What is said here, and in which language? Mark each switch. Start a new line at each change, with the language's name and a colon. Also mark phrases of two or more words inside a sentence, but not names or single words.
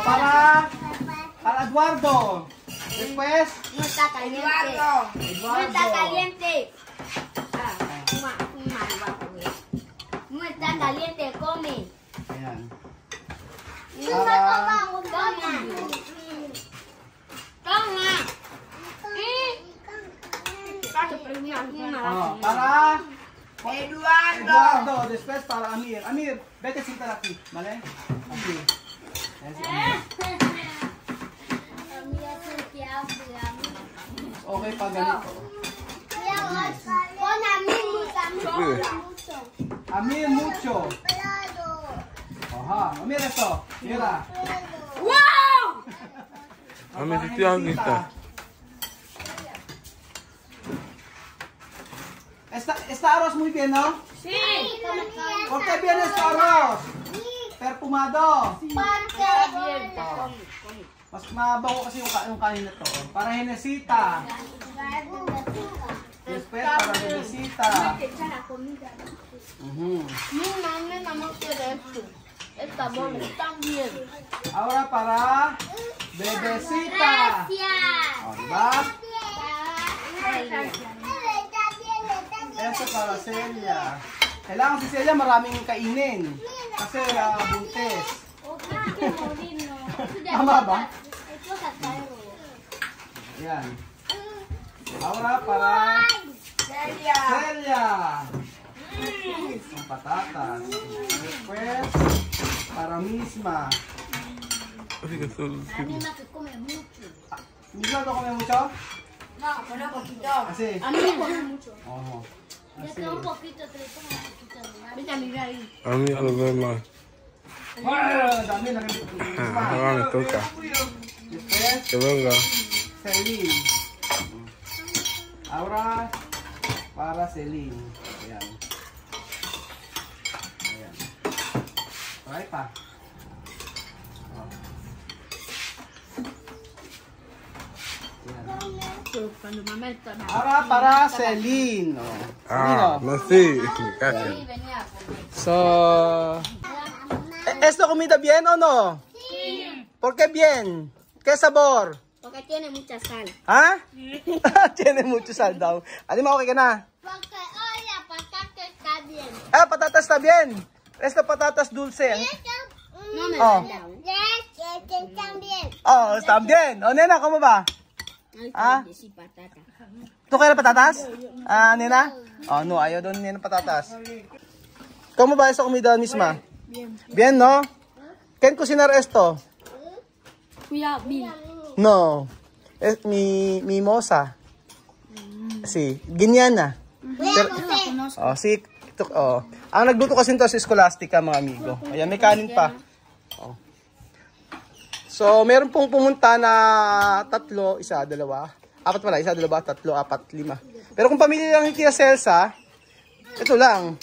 Spanish: Para Eduardo. Después, No está caliente. No está caliente. No está caliente, come.
Filipino: Ayan.
Spanish: Toma. Para Eduardo. Después para Amir. Amir, vete sentar aquí, ¿vale? Aquí.
Filipino: Ayan si Amir. Okay pa ganito.
Spanish: Con mucho. Amir mucho. Aha, Amir esto. Mira. ¡Wow!
Filipino: Mami, si Tia kita.
Spanish: Está arroz muy bien, ¿no? Sí. ¿Por qué bien este arroz? Perfumado.
Filipino: Mas mabango kasi yung kanin na to.
Spanish: Para Henesita. Después para Henesita. Mi mamá no quiere esto. Está bueno, también. Ahora para Bebesita.
Filipino: O, diba? Ito para Celia. Kailangan si Celia maraming kainin. Kasi buntis. Tama ba? Yan.
Spanish: Ahora para Celia.
Filipino: Ang patatas.
Spanish: Después para Misma. Fíjate solo. Anima que come mucho. Misma no come mucho? No, con un poquito. Así. A mí me come mucho. Ojo. Yo Así. tengo un poquito, te le pongo un poquito. Vete a mirar ahí. A mí a los demás.
Filipino: Dami na rin.
Spanish: Ahora me toca. Después Que venga. Celine. Ahora para Celine. Ayan.
Filipino: Ayan. Try pa. Oh.
Spanish: Cuando mamá está Ahora para Celine. Oh. Celine, Ah, oh. no sé. Gracias. venía a comer. So, ¿esto comida bien o no? Sí. ¿Por qué bien? ¿Qué sabor? Porque tiene mucha sal.
Filipino: Ha?
Spanish: Tiene mucho sal
Filipino: daw. Alima, okay ka na?
Spanish: Porque hoy la patata está bien. Ah, patatas na bien. Esto patatas dulce. No me Oh. lo han dado. bien. Oh, está bien. Oh, nena, ¿cómo va? Ay, Ah. sí, patata. ¿Tú quieres patatas? Ah, nena? Oh, no,
Filipino: ayaw doon nena patatas.
Spanish: ¿Cómo va esa comida misma? Bien. Bien, ¿no? ¿Quién cocinar esto? Cuidado, bien. No, es mi moza. Sí, Guineana. Pero, oh, sí.
Filipino: Ito, oh. Ang nagluto kasi ito sa Scholastica, mga amigo. Ayan, may kanin pa. Oh. So, meron pong pumunta na 3, 1, 2. 4 pala, 1, 2, 3, 4, 5. Pero kung pamilya lang ni Tia Celsa, ito lang.